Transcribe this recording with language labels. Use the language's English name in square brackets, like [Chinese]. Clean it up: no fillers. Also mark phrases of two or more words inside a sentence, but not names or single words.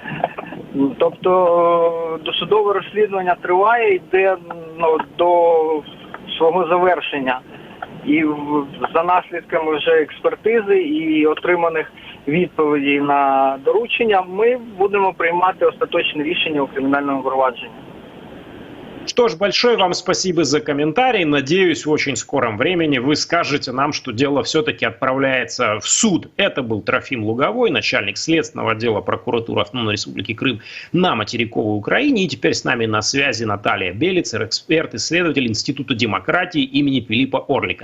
[Ukrainian] Тобто досудове розслідування триває, йде до свого завершення. І за наслідками вже експертизи і отриманих відповідей на доручення ми будемо приймати остаточне рішення у кримінальному провадженні. [Russian] Что ж, большое вам спасибо за комментарий. Надеюсь, в очень скором времени вы скажете нам, что дело все-таки отправляется в суд. Это был Трофим Луговой, начальник следственного отдела прокуратуры Автономной Республики Крым на материковой Украине. И теперь с нами на связи Наталья Белицер, эксперт-исследователь Института демократии имени Пилиппа Орлика.